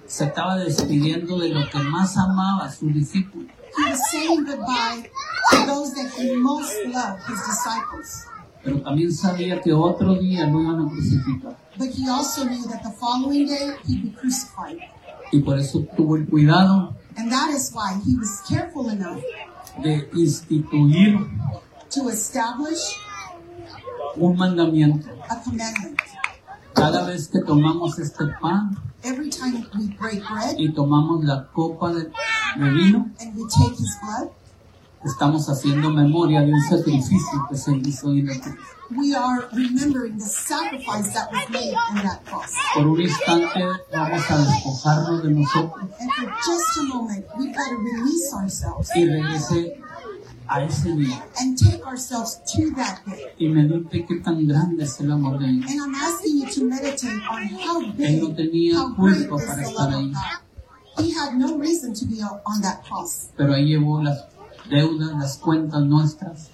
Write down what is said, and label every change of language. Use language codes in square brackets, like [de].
[es] Se estaba despidiendo de lo que más amaba, su discípulo. [en] He was saying goodbye to those that he most loved, his disciples. [es] Pero también sabía que otro día lo iban a crucificar. [en] But he also knew that the following day he'd be crucified. [es] Y por eso tuvo el cuidado. [en] And that is why he was careful enough [es] de instituir, [en] to establish, [es] un mandamiento. [en] A commandment. [es] Cada vez que tomamos este pan, [en] every time we break bread, [es] y tomamos la copa de vino, [en] and we take his blood, [es] estamos haciendo memoria de un sacrificio que se hizo en la cruz. [en] We are remembering the sacrifice that was made on that cross. [es] Por un instante vamos a despojarnos de nosotros. [en] And for just a moment, we've got to release ourselves. [es] Y regrese a ese día. [en] And take ourselves to that day. [es] Y medite qué tan grande es el amor de Dios. [en] And I'm asking you to meditate on how big, [es] no tenía [en] how great [es] para [en] is the love [es] ahí. [en] Of God. He had no reason to be on that cross. [es] Pero ahí llevó las deudas, las cuentas nuestras.